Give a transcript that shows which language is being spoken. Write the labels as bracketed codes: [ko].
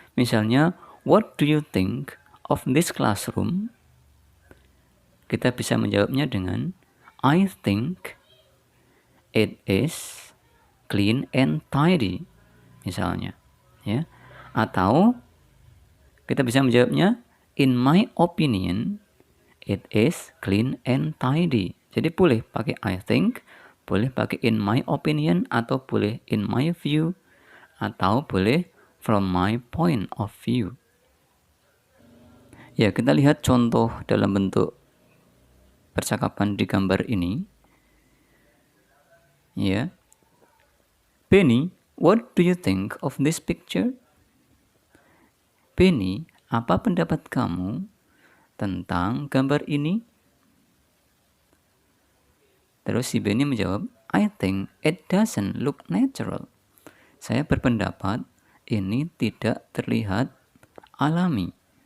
[id] Misalnya, [en] what do you think of this classroom? [id] Kita bisa menjawabnya dengan [en] I think it is clean and tidy, [id] misalnya, ya. Atau kita bisa menjawabnya [en] in my opinion it is clean and tidy. [id] Jadi boleh pakai I think, boleh pakai [en] in my opinion, [id] atau boleh [en] in my view, [id] atau boleh [en] from my point of view. [id] Ya, kita lihat contoh dalam bentuk percakapan di gambar ini. Ya. [en] Benny, what do you think of this picture? [id] Benny, apa pendapat kamu tentang gambar ini? Terus si Benny menjawab, [en] I think it doesn't look natural. [id] Saya berpendapat ini tidak terlihat alami.